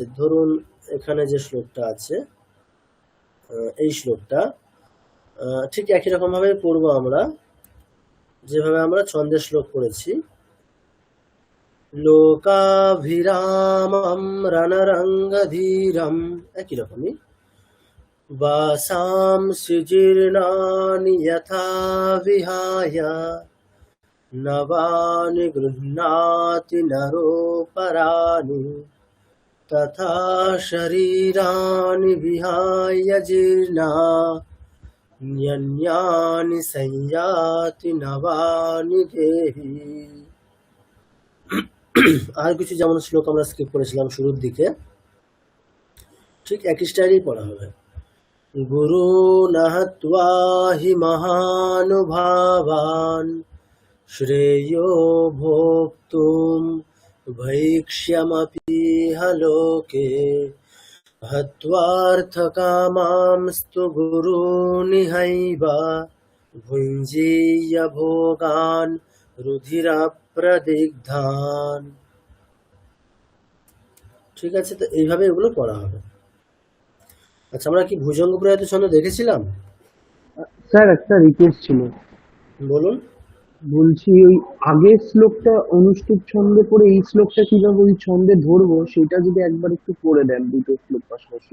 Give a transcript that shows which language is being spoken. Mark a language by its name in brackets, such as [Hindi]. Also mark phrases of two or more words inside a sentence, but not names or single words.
[Bangla] ধরুন এখানে যে শ্লোকটা আছে, এই শ্লোকটা ঠিক একই রকম ভাবে পড়বো আমরা, যেভাবে আমরা ছন্দের শ্লোক পড়েছি। [Sanskrit] লোকাভিরামম রণরঙ্গধীরম, [Bangla] একই রকমই। [Sanskrit] বাসাংসি জীর্ণানি যথা বিহায় নবানি গৃহ্ণাতি নরোপরাণি তথা শরীরানি বিহায় জীর্ণা ন্যন্যানি সংয়াতি নবানি দেহি। [Bangla] আর কিছু যেমন শ্লোক আমরা স্কিপ করেছিলাম শুরুর দিকে, ঠিক একই স্টাইলেই পড়া হবে। [Sanskrit] গুরু নহত্বা হি মহানুভাবান শ্রেয়ো ভোক্তুম ভৈক্ষ্যমপি লোকে হত্বার্থকামাংস্তু গুরুনিহৈবা ভুঞ্জীয় ভোগান রুধিরাপ্রদিগ্ধান। [Bangla] ঠিক আছে। তো এইভাবে এগুলো পড়া হবে। আচ্ছা আমরা কি ভুজঙ্গ প্রয়াত ছন্দ দেখেছিলাম? স্যার একটা রিকোয়েস্ট ছিল। বলুন। বলছি ওই আগের শ্লোকটা অনুষ্ঠুপ ছন্দে পড়ে এই শ্লোকটা কিভাবে ওই ছন্দে ধরবো সেটা যদি একবার একটু পড়ে দেন, দুটো শ্লোক পাশাপাশি।